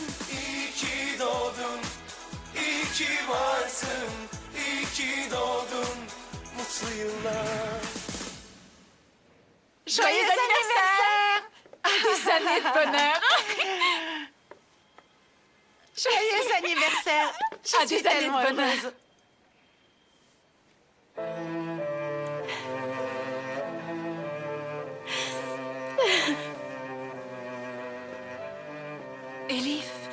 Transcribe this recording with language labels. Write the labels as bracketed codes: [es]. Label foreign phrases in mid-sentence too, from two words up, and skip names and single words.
[tr] İyi ki doğdun, iyi ki varsın, iyi ki doğdun. Mutlu yıllar. [fr] Joyeux anniversaire! Des années de bonheur! Joyeux anniversaire! Je suis tellement heureuse. Elif.